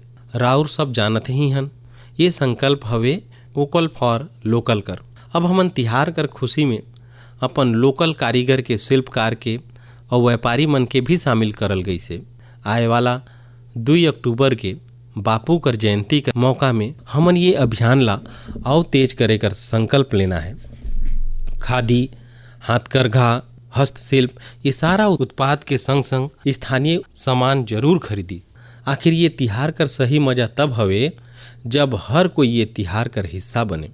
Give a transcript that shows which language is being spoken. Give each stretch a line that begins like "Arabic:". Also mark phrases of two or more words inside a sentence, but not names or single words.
Chhattisgarhi: राउर सब जानते ही हन, ये संकल्प हवे
English: vocal for local
Chhattisgarhi: कर। अब हमन तिहार कर खुशी में अपन लोकल कारीगर के, शिल्पकार के और व्यापारी मन के भी शामिल करल गई से। आए वाला 2 अक्टूबर के बापू कर जयंती के मौका में हमन ये अभियान ला और तेज करे कर संकल्प लेना है। खादी, हाथकरघा, हस्तशिल्प, ये सारा उत्पाद के संग संग स्थानीय सामान जरूर खरीदी। आखिर ये तिहार कर सही मजा तब हवे जब हर कोई ये तिहार कर हिस्सा बने।